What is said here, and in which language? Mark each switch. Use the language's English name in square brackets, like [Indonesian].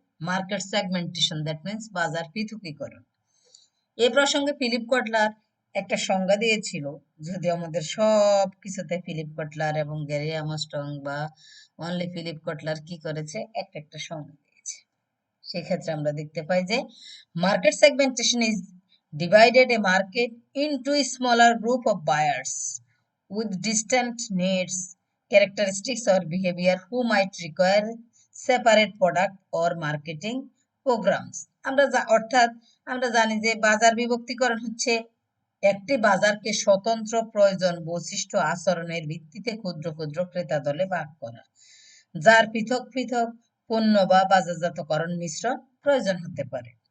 [Bangla] Market segmentation, [English] that means [Bangla] বাজার পৃথকীকরণ। এই প্রসঙ্গে ফিলিপ কটলার একটা সংজ্ঞা দিয়েছিল, যদি আমাদের সব কিছুতে ফিলিপ কটলার এবং গ্যারি আর্মস্ট্রং বা অনলি ফিলিপ কটলার কি করেছে, একটা একটা সংজ্ঞা দিয়েছে। সেক্ষেত্রে আমরা দেখতে পাই যে market segmentation is [English] divided a market into a smaller group of buyers with distinct needs, characteristics or behavior who might require separate product or marketing programs. [Bangla] অর্থাৎ আমরা জানি যে বাজার বিভক্তিকরণ হচ্ছে একটি বাজারকে স্বতন্ত্র প্রয়োজন, বৈশিষ্ট্য, আচরণের ভিত্তিতে ক্ষুদ্র ক্ষুদ্র ক্রেতা দলে ভাগ করা, যার পৃথক পৃথক পণ্য বা বাজারজাতকরণ মিশ্রণ প্রয়োজন হতে পারে।